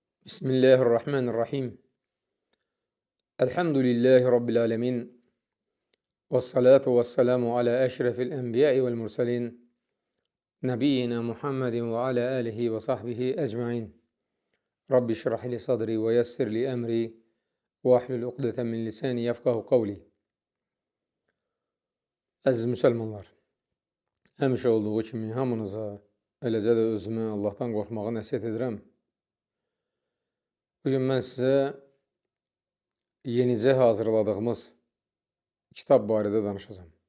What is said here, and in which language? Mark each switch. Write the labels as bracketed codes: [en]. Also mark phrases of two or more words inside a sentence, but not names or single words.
[ar] بسم الله الرحمن الرحيم. الحمد لله رب العالمين. والصلاة والسلام على أشرف الأنبياء والمرسلين. نبينا محمد وعلى آله وصحبه أجمعين. رب اشرح لي صدري ويسر لي أمري واحلل عقدة من لساني يفقهوا قولي. [az] Əziz müsəlmanlar, həmişə olduğu kimi hamınıza, eləcə də özümə Allahdan qorxmağı nəsihət edirəm. Bugün mən sizə yenicə hazırladığımız kitab barədə danışacağım.